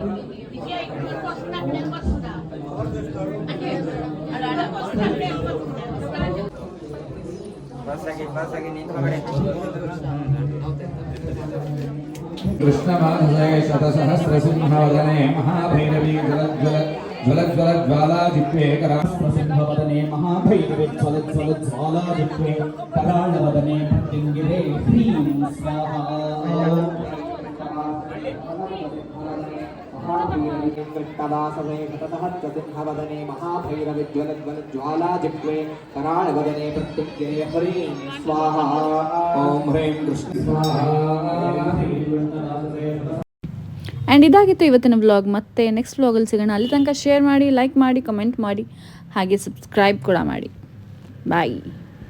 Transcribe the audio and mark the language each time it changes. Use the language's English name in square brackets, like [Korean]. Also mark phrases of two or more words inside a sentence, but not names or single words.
[Sanskrit] कृष्णमाधवे शतसहस्रसिंहवदने महाभैरवी ज्वलज्वलज्वालाजिह्वे करासिंहवदने महाभैरवी ज्वलज्वलज्वालाजिह्वे कराळवदने पद्यङ्गिरे ह्रीं स्वाहा कृष्णवासवे शतसहस्रसिंहवदने महाभैरवी ज्वलज्वलज्वालाजिह्वे कराळवदने पद्यङ्गिरे ह्रीं स्वाहा ॐ ह्रीं कृष्ण स्वाहा. [Kannada] ಆ್ಯಂಡ್ ಇದಾಗಿತ್ತು ಇವತ್ತಿನ ವ್ಲಾಗ್. ಮತ್ತೆ ನೆಕ್ಸ್ಟ್ ವ್ಲಾಗಲ್ಲಿ ಸಿಗೋಣ. ಅಲ್ಲಿ ತನಕ ಶೇರ್ ಮಾಡಿ, ಲೈಕ್ ಮಾಡಿ, ಕಮೆಂಟ್ ಮಾಡಿ, ಹಾಗೆ ಸಬ್ಸ್ಕ್ರೈಬ್ ಕೂಡ ಮಾಡಿ. ಬಾಯ್.